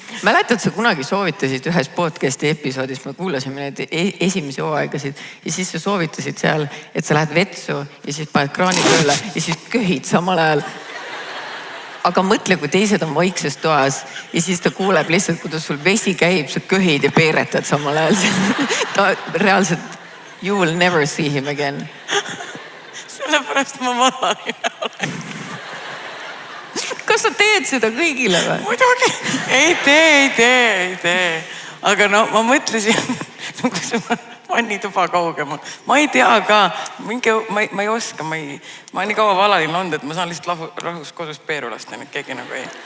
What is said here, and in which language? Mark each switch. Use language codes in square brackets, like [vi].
[et] Mäletad, sa kunagi soovitasid ühes podcasti episoodis, me kuulasime neid esimesi hooaegasid ja siis sa soovitasid seal, et sa lähed vetsu ja siis paned kraani tööle ja siis köhid samal ajal. Aga mõtle, kui teised on vaikses toas ja siis ta kuuleb lihtsalt, kuidas sul vesi käib, sa köhid ja peeretad samal ajal. Ta reaalselt, [en] you will never see him again. [et] Sellepärast ma valaline olen. Kas sa teed seda kõigile või? Muidugi. Ei tee. Aga no ma mõtlesin, kui see vannituba kaugemal. Ma ei tea ka, ma ei oska, ma olen nii kaua valaline olnud, et ma saan lihtsalt rahus kodus peeru lasta, nüüd keegi nagu ei.